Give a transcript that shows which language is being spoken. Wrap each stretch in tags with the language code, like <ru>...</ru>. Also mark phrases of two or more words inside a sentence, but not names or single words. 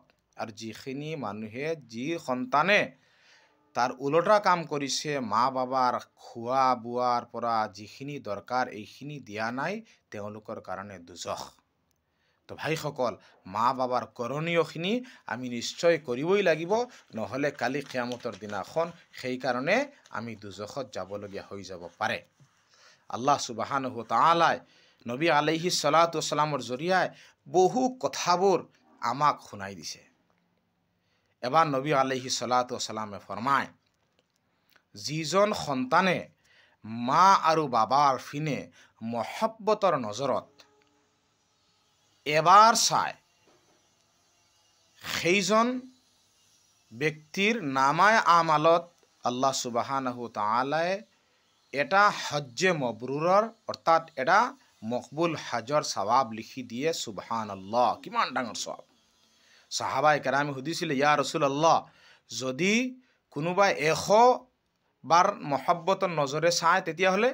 <as>আৰু যিখিনি মানুহে, যি সন্তানে তাৰ ওলোটা কাম কৰিছে, মা বাবাৰ খোৱা বোৱাৰ পৰা যিখিনি দৰকাৰ এইখিনি দিয়া নাই, তেওঁলোকৰ কাৰণে দোজখ। তো ভাইসকল, মা বাবাৰ কৰণীয়খিনি আমি নিশ্চয় কৰিবই লাগিব, নহ'লে কালি কিয়ামতৰ দিনাখন সেইকাৰণে আমি দোজখত যাবলগীয়া হৈ যাব পাৰে।</as> <ar>الله سبحانه وتعالى</ar> <as>নবী</as> <ar>عليه السلام</ar> <as>জৰিয়াই বহু কথাবোৰ আমাক শুনাই দিছে। এবাৰ নবী</as> <ar>عليه السلام</ar> <as>ফৰমায়, যিজন সন্তানে মা আৰু বাবাৰ ফিনে মহব্বতৰ নজৰত এবাৰ চায়, সেইজন ব্যক্তিৰ নামায় আমালত</as> <ar>الله سبحانه وتعالى</ar> <as>এটা</as> <ar>حج مبرور</ar> <as>অৰ্থাৎ এটা মকবুল হজৰ সৱাব লিখি দিয়ে। সুবহানাল্লাহ, কিমান ডাঙৰ সৱাব। সাহাবাই কেৰামে সুধিছিলে,</as> <ar>يا رسول الله,</ar> <as>যদি কোনোবাই 100 বাৰ মহব্বতৰ নজৰে চায় তেতিয়াহ'লে?</as>